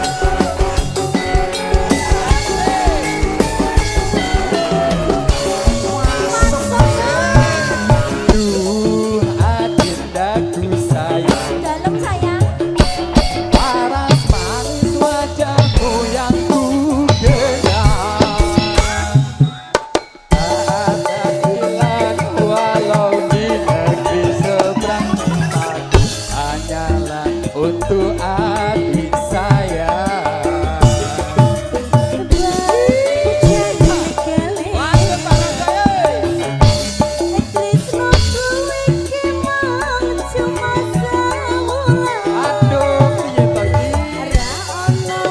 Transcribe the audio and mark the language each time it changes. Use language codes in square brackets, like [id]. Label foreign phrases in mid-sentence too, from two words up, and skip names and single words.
[ms] Duh, adindaku sayang, Dalam sayang. paras manis wajahmu yang ku kenal. Tak ada hilang walau di negeri seberang. Cintaku hanyalah untuk adik sayang. [id] Lanjut Pak Ronggo. [jv] Aduh, piye to iki?